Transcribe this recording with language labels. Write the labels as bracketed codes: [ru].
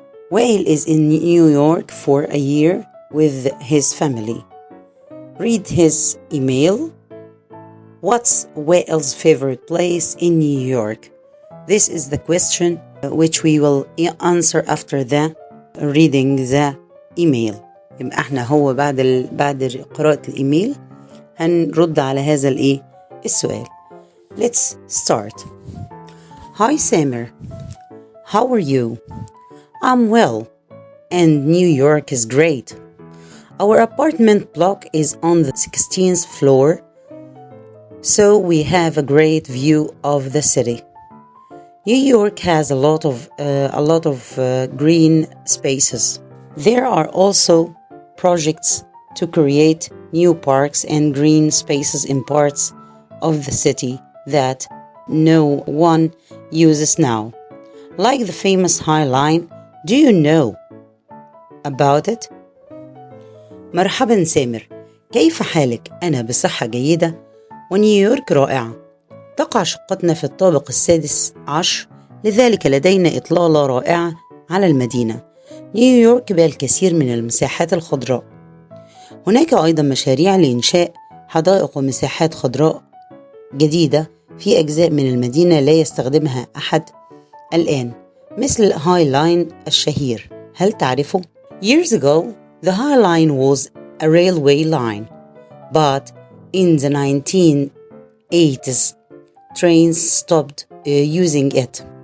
[en] Wael is in New York for a year with his family. Read his email. What's Wael's favorite place in New York? This is the question which we will answer after the reading the email. [ar] يبقى احنا هو بعد قراءة الإيميل هنرد على هذا السؤال. [en] Let's start. Hi Samer. How are you? I'm well, and New York is great. Our apartment block is on the 16th floor, so we have a great view of the city. New York has a lot of green spaces. There are also projects to create new parks and green spaces in parts of the city that no one uses now, like the famous High Line. Do you know about it? [ar] مرحبا سامر، كيف حالك؟ أنا بصحة جيدة ونيويورك رائعة. تقع شقتنا في الطابق السادس عشر، لذلك لدينا إطلالة رائعة على المدينة. نيويورك بها الكثير من المساحات الخضراء. هناك أيضا مشاريع لإنشاء حدائق ومساحات خضراء جديدة في أجزاء من المدينة لا يستخدمها أحد الآن، مثل هاي لاين الشهير. هل تعرفه؟ [en] Years ago, the High Line was a railway line, but in the 1980s, trains stopped using it.